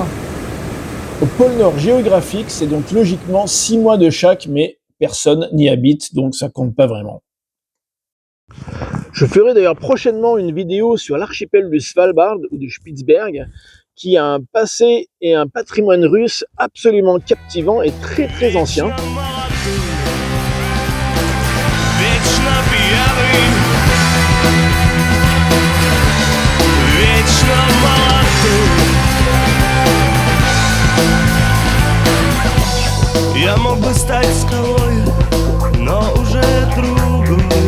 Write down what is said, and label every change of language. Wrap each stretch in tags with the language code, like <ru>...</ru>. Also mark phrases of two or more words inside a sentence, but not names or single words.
<fr>Au pôle Nord géographique, c'est donc logiquement 6 mois de chaque, mais personne n'y habite, donc ça compte pas vraiment. Je ferai d'ailleurs prochainement une vidéo sur l'archipel du Svalbard ou du Spitzberg, qui a un passé et un patrimoine russe absolument captivant et très très ancien.</fr> <ru>Я мог бы стать скалой, но уже другой.</ru>